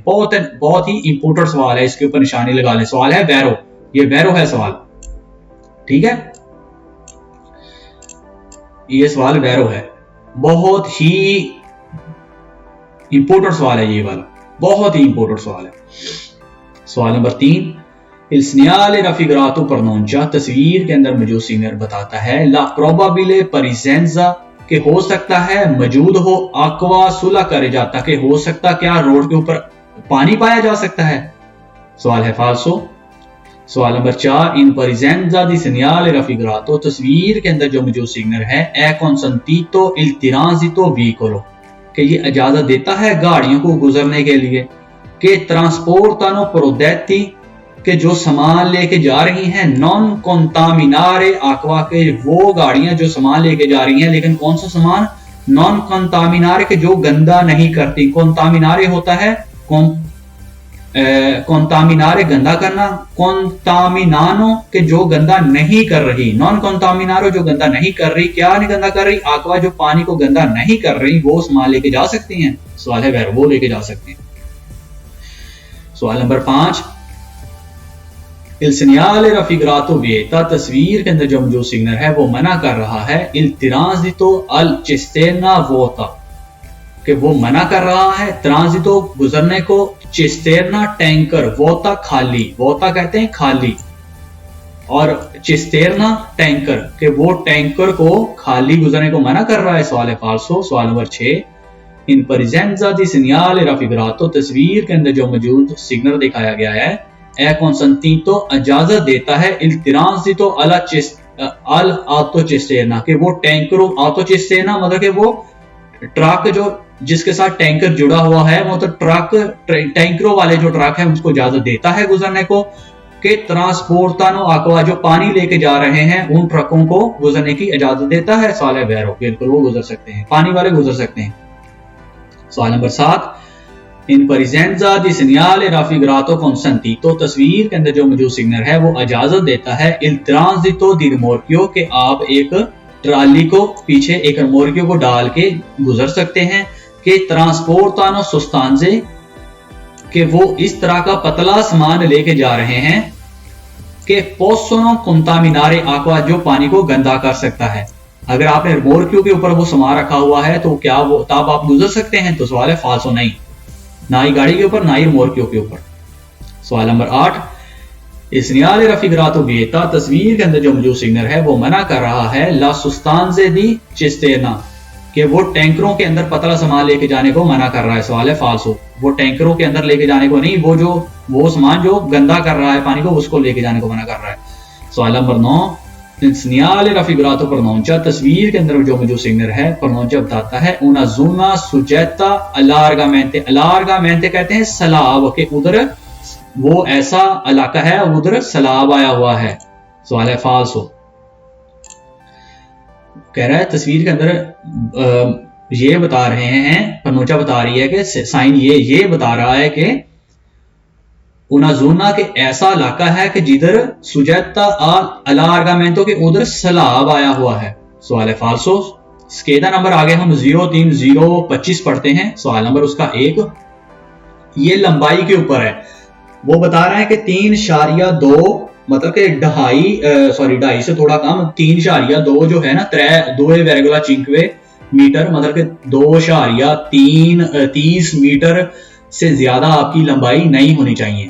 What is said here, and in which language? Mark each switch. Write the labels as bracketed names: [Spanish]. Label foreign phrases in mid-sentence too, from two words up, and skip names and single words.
[Hindi] बहुत ही इंपॉर्टेंट सवाल है, इसके ऊपर निशानी लगा लें। सवाल है बैरो, ये बैरो है सवाल, ठीक है। ये सवाल बैरो है, बहुत ही इंपॉर्टेंट सवाल है ये वाला, बहुत ही इंपॉर्टेंट सवाल है। सवाल नंबर 3 [Italian] il segnale raffigurato pronuncia, [Hindi] तस्वीर के अंदर मौजूद सिग्नल बताता है [Italian] la probabile presenza [Hindi] के हो सकता है मौजूद हो [Italian] aqua sulla carreggiata, [Hindi] के हो सकता क्या रोड के ऊपर पानी पाया जा सकता है। सवाल है फाल्सो। सवाल नंबर 4 [Italian] in presenza di segnale raffigurato, [Hindi] तस्वीर के अंदर जो मौजूद सिग्नल है [Italian] è consentito il transito veicolo, [Hindi] कि ये इजाजत देता है गाड़ियों को गुजरने के लिए, कि [Italian] trasportano prodotti, [Hindi] के जो सामान लेके जा रही हैं, [Italian] non contaminare acqua, [Hindi] के वो गाड़ियां जो सामान लेके जा रही हैं, लेकिन कौन सा सामान? [Italian] non contaminare, [Hindi] के जो गंदा नहीं करती। कंटामिनारे होता है कंटामिनारे गंदा करना, कंटामिनानो के जो गंदा नहीं कर रही, [Italian] non contaminano [Hindi] जो गंदा नहीं कर रही। क्या नहीं गंदा कर रही? आक्वा जो पानी को गंदा नहीं कर रही वो सामान लेके जा सकती हैं। सवाल है वह वो लेके जा सकती हैं। सवाल नंबर 5 [Italian] il segnale raffigurato vieta, [Hindi] तस्वीर के अंदर जो मौजूद सिग्नल है वो मना कर रहा है [Italian] il transito al cisterna vuota, [Hindi] कि वो मना कर रहा है ट्रांजितो गुजरने को, चिस्तेरना टैंकर, वोता खाली, वोता कहते हैं खाली, और चिस्तेरना टैंकर कि वो टैंकर को खाली गुजरने को मना कर रहा है। सवाल है फाल्सो। सवाल नंबर 6, [Italian] in presenza di segnale raffigurato, [Hindi] तस्वीर के अंदर जो मौजूद सिग्नल दिखाया गया है, [Italian] è consentito [Hindi] इजाजत देता है [Italian] il transito al autocisterna [Hindi] कि वो टैंकरों, autocisterna मतलब कि वो ट्रक जो जिसके साथ टैंकर जुड़ा हुआ है, मतलब ट्रक टैंकरों वाले जो ट्रक है उसको इजाजत देता है गुजरने को, कि [Italian] trasportano acqua [Hindi] जो पानी लेके जा रहे हैं उन ट्रकों को गुजरने की इजाजत देता है। सवाल है वेरो, बिल्कुल वो गुजर सकते हैं, पानी वाले गुजर सकते हैं। सवाल नंबर 7, [Italian] in presenza di segnale raffigurato consentito, [Hindi] तस्वीर के अंदर जो मौजूद सिग्नल है वो इजाजत देता है [Italian] il transito di rimorchio [Hindi] कि आप एक ट्राली को पीछे एक रिमोर्कियो को डाल के गुजर सकते हैं, कि [Italian] trasportano sostanze [Hindi] कि वो इस तरह का पतला सामान लेके जा रहे हैं कि [Italian] possono contaminare acqua [Hindi] जो पानी को गंदा कर सकता है। अगर आपने रिमोर्कियो के ऊपर वो सामान रखा हुआ है तो क्या वो तब आप गुजर सकते हैं? तो सवाल है फाल्सो, नहीं, ना ही गाड़ी के ऊपर ना ही रिमोर्कियो के ऊपर। सवाल नंबर 8, [Italian] इस segnale raffigurato vieta, [Hindi] तस्वीर के अंदर जो मौजूद सिग्नल है वो मना कर रहा है [Italian] la sostanze di cisterna [Hindi] कि वो टैंकरों के अंदर पतला सामान लेके जाने को मना कर रहा है। सवाल है फाल्सो, वो टैंकरों के अंदर लेके जाने को नहीं, वो सामान जो गंदा कर रहा है पानी को उसको लेके जाने को मना कर रहा है। सवाल नंबर 9, [Italian] segnale raffigurato pronuncia, [Hindi] तस्वीर के अंदर जो मौजूद सिग्नल है pronuncia बताता है [Italian] una zona soggetta allargamente, [Hindi] allargamente कहते हैं सैलाब के, उधर वो ऐसा इलाका है उधर सैलाब आया हुआ है। सवाल है फाल्सो, कह रहा है तस्वीर के अंदर ये बता रहे हैं, pronuncia बता रही है कि साइन ये बता रहा है कि [Italian] una zona [Hindi] के ऐसा इलाका है कि जिधर [Italian] soggetta allagamento [Hindi] के उधर सैलाब आया हुआ है। सवाल है फाल्सो। स्केदा नंबर आगे हम 03025 पढ़ते हैं। सवाल नंबर उसका 1, ये लंबाई के ऊपर है, वो बता रहा है कि 3.2 मतलब कि ढाई से थोड़ा कम, 3.2 जो है ना 2,5 मीटर मतलब कि 2.30 मीटर से ज्यादा आपकी लंबाई नहीं होनी चाहिए।